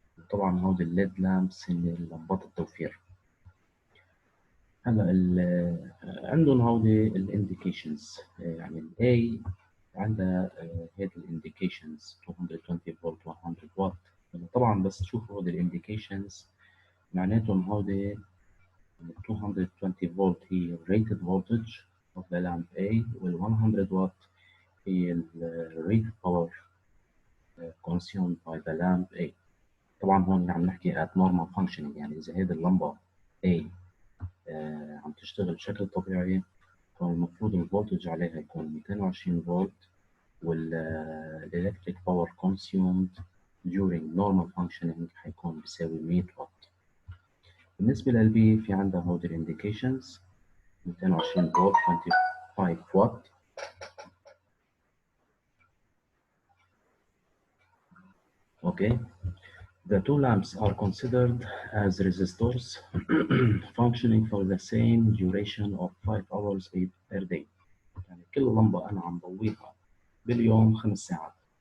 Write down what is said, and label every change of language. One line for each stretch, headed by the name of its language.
Arabic: طبعا هودي الليد لامبس هن لمبات التوفير. هلا عندهم هودي الانديكيشنز، يعني الاي عندها هذه الانديكيشنز 220 فولت 100 واط. طبعا بس تشوفوا هودي الانديكيشنز معناتهم هودي 220 فولت هي
English: rated voltage of the lamp A،
Arabic: وال 100 watt هي
English: rated power consumed by the lamp A.
Arabic: طبعا هون عم نحكي
English: at normal functioning،
Arabic: يعني إذا هذه اللمبة A عم تشتغل بشكل طبيعي فالمفروض الفولتج عليها يكون 220 فولت، وال
English: electric power consumed during normal functioning
Arabic: حيكون بيساوي 100 واط. بالنسبة للبي في عندها هودي الانديكيشنز 220 فولت 25 watt.
English: Okay, the two lamps are considered as resistors functioning for the same duration of 5 hours per day.
Arabic: يعني كل لمبة أنا عم ضويها باليوم 5 ساعات.